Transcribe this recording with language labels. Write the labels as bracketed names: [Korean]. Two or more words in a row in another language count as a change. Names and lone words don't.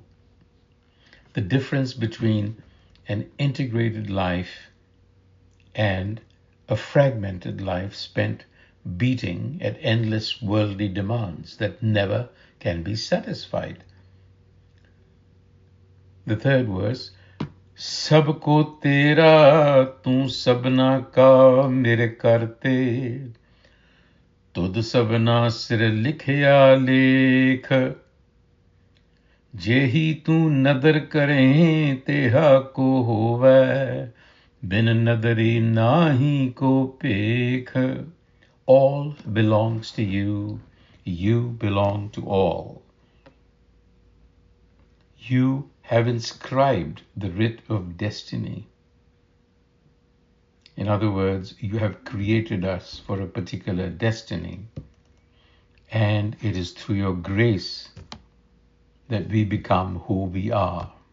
[English] The difference between an integrated life and a fragmented life spent beating at endless worldly demands that never can be satisfied. The third verse, [Punjabi] ਸਭਕੋ ਤੇਰਾ ਤੂ ਸਭਨਾ ਕਾ ਮੇਰੇ ਕਰਤੇ, ਤੁਧੁ ਸਭਨਾ ਸਿਰਿ ਲਿਖਿਆ ਲੇਖੁ, ਜੇਹੀ ਤੂ ਨਦਰਿ ਕਰੇ ਤੇਹਾ ਕੋ ਹੋਵੈ, ਬਿਨੁ ਨਦਰੀ ਨਾਹੀ ਕੋ ਪੇਖੁ. [English] All belongs to you. You belong to all. You have inscribed the writ of destiny. In other words, you have created us for a particular destiny, and it is through your grace that we become who we are.